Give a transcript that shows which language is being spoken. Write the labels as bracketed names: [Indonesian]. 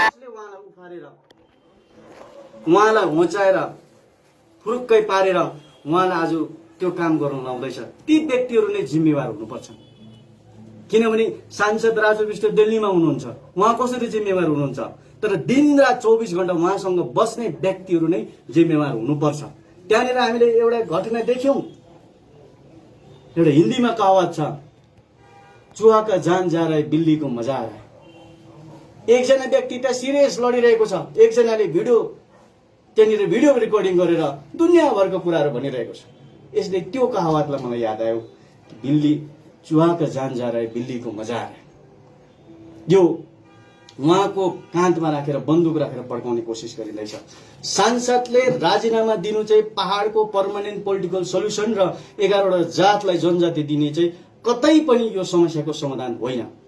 [Nepali] उहाँलाई होचाएर फुरुक्कै पारेर उहाँलाई आज त्यो काम गर्नु लाउँदैछ। ती व्यक्तिहरू नै जिम्मेवार हुनुपर्छ। किनभने सांसद राजु विष्ट दिल्लीमा हुनुहुन्छ, उहाँ कसरी जिम्मेवार हुनुहुन्छ? तर दिनरात 24 घण्टा उहाँसँग बस्ने व्यक्तिहरू नै जिम्मेवार हुनुपर्छ। त्यहाँनिर हामीले एउटा घटना देख्यौं। एउटा हिन्दीमा कहावत छ, [Hindi] चुहा का जान जा रहा है, बिल्ली को मजा आ रहा है। [Nepali] एकजना व्यक्ति त्यहाँ सिरियस लडिरहेको छ, एकजनाले त्यहाँनिर भिडियो रेकर्डिङ गरेर दुनियाँभरको कुराहरू भनिरहेको छ। यसले त्यो कहावतलाई मलाई याद आयो, [Hindi] चुहा का जान जा रहा है, बिल्ली को मजा आ रहा है। [Nepali] यो उहाँको काँधमा राखेर बन्दुक राखेर पड्काउने कोसिस गरिँदैछ। सांसदले राजीनामा दिनु चाहिँ पहाडको पर्मानेन्ट पोलिटिकल सल्युसन र 11वटा जातलाई जनजाति दिने चाहिँ कतै पनि यो समस्याको समाधान होइन।